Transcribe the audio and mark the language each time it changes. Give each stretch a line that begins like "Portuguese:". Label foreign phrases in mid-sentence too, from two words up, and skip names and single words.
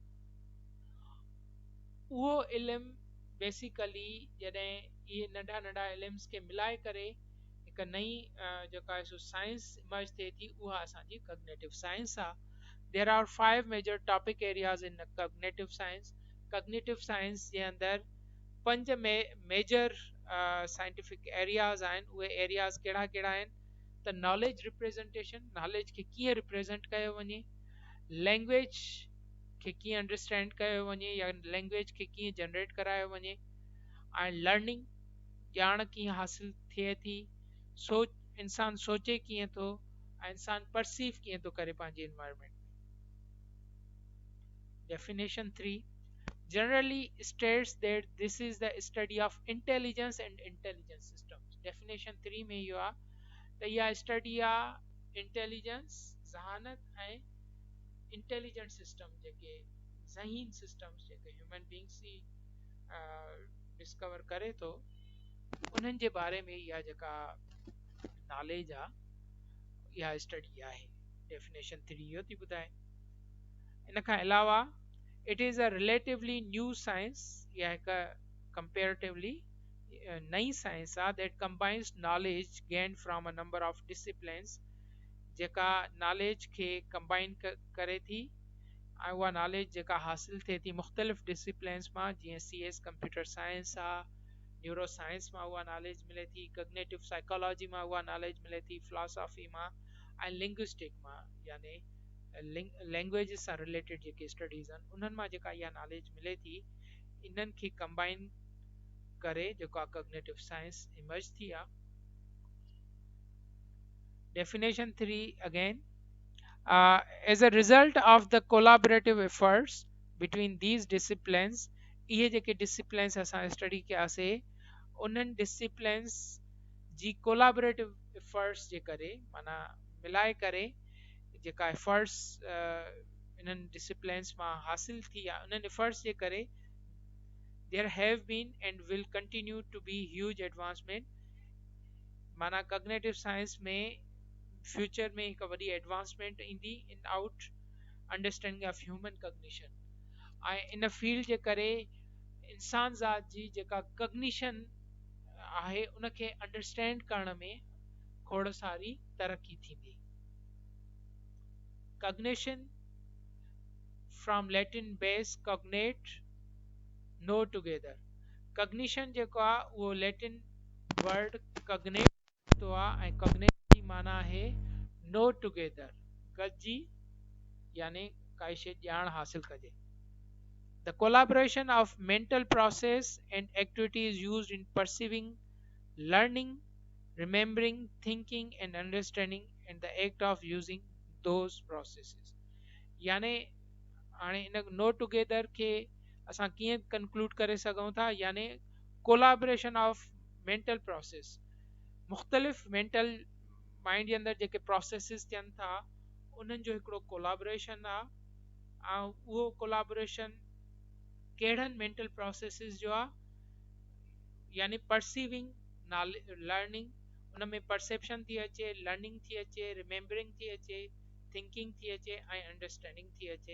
Sindhi: उहो इल्मु बेसिकली जॾहिं इहे नंढा नंढा इल्म्स खे मिलाए करे हिकु नई जेका आहे सो
English: science emerge
Sindhi: थिए थी, उहा असांजी
English: cognitive science
Sindhi: आहे.
English: There are five major topic areas in cognitive science. Cognitive science
Sindhi: जे अंदरि पंज
English: major scientific areas
Sindhi: आहिनि. उहे एरियाज़ कहिड़ा कहिड़ा आहिनि? त
English: knowledge representation,
Sindhi: नॉलेज खे कीअं रिप्रेज़ेंट कयो वञे, लैंग्वेज खे कीअं अंडरस्टैंड कयो वञे या लैंग्वेज खे कीअं जनरेट करायो वञे, ऐं लर्निंग, ॼाण कीअं हासिल थिए थी, सोच, इंसान सोचे कीअं थो, ऐं इंसान परसीव कीअं थो करे पंहिंजे एनवायरमेंट.
English: Definition 3 generally states that this is the study of intelligence and intelligence systems.
Sindhi: Definition 3 में इहो आहे त इहा स्टडी आहे इंटेलिजेंस, ज़हानत ऐं
English: intelligent system,
Sindhi: जेके ज़हीन सिस्टम्स जेके
English: human beings
Sindhi: ही डिस्कवर करे थो, उन्हनि जे बारे में इहा जेका नॉलेज आहे, इहा स्टडी आहे. डेफिनेशन 3 इहो थी ॿुधाए. इन खां अलावा
English: it is a relatively new science,
Sindhi: या हिकु comparatively नई साइंस आहे
English: that combines knowledge gained from a number of disciplines,
Sindhi: जेका नॉलेज खे कंबाइन करे थी ऐं उहा नॉलेज जेका हासिल थिए थी मुख़्तलिफ़ डिसिप्लिन्स मां, जीअं CS
English: computer science
Sindhi: आहे,
English: neuro science
Sindhi: मां उहा नॉलेज मिले थी,
English: cognitive psychology
Sindhi: मां उहा नॉलेज मिले थी, फिलॉसफी मां ऐं लिंग्विस्टिक मां, यानी लैंग्वेज सां रिलेटेड जेके स्टडीज़ आहिनि उन्हनि मां जेका इहा नॉलेज मिले थी, इन्हनि खे कंबाइन करे जेको आहे
English: cognitive science emerge
Sindhi: थी आहे.
English: Definition 3 again, as a result of the collaborative efforts between these disciplines,
Sindhi: इहे जेके डिसिप्लिन्स असां स्टडी कयासीं, उन्हनि डिसिप्लिन्स जी
English: collaborative efforts
Sindhi: जे करे, माना मिलाए करे जेका एफर्ट्स इन्हनि डिसिप्लिन्स मां हासिल थी आहे, उन्हनि एफर्ट्स जे करे
English: there have been and will continue to be huge advancement.
Sindhi: माना कग्नेटिव साइंस में फ्यूचर में हिकु वॾी एडवांसमेंट ईंदी
English: in out understanding of human cognition,
Sindhi: ऐं इन फील्ड जे करे इंसान ज़ात जी जेका कग्निशन आहे उनखे अंडरस्टैंड करण में खोड़ सारी तरक़ी थींदी.
English: Cognition from Latin base cognate, know together.
Sindhi: Cognition जेको आहे उहो
English: Latin word cognate
Sindhi: तो आहे, ऐं कग्नेट जी माना आहे
English: know together,
Sindhi: गॾिजी, यानी काई शइ ॼाण हासिल कजे.
English: The collaboration of mental process and activities used in perceiving, learning, remembering, thinking and understanding, and the act of using those processes.
Sindhi: यानी हाणे इन
English: know together
Sindhi: खे असां कीअं कंक्लूड करे सघूं था, यानी
English: collaboration of mental process,
Sindhi: मुख़्तलिफ़
English: mental mind
Sindhi: जे अंदरि जेके प्रोसेसिस थियनि था उन्हनि जो हिकिड़ो कोलाबरेशन आहे, ऐं उहो कोलाबरेशन कहिड़नि
English: mental processes
Sindhi: जो आहे, यानी
English: perceiving, learning,
Sindhi: उन में परसेप्शन थी अचे, लर्निंग थी अचे, रिमेंबरिंग थी अचे, थिंकिंग थी अचे ऐं अंडरस्टैंडिंग थी अचे.